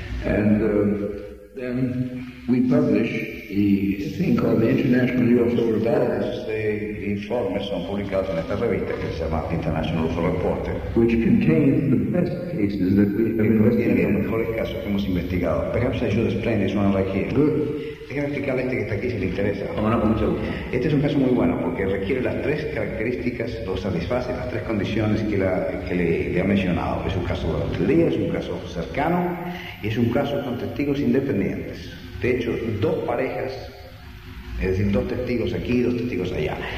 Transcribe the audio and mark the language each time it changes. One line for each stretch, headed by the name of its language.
English: And then we publish the thing called the International UFO Reports.
Spanish: Informes son publicados en esta revista que se llama International UFO Report,
English: which contain the best cases that we have investigated.
Spanish: Los mejores casos que hemos investigado.
English: Perhaps I should explain this one right here. Good.
Spanish: Déjame explicarle este que está aquí si le interesa. Bueno, con mucho gusto. Este es un caso muy bueno porque requiere las tres características, o satisface las tres condiciones que le ha mencionado. Es un caso de día, es un caso cercano y es un caso con testigos independientes. De hecho, dos parejas. Es decir, dos testigos aquí y dos testigos allá.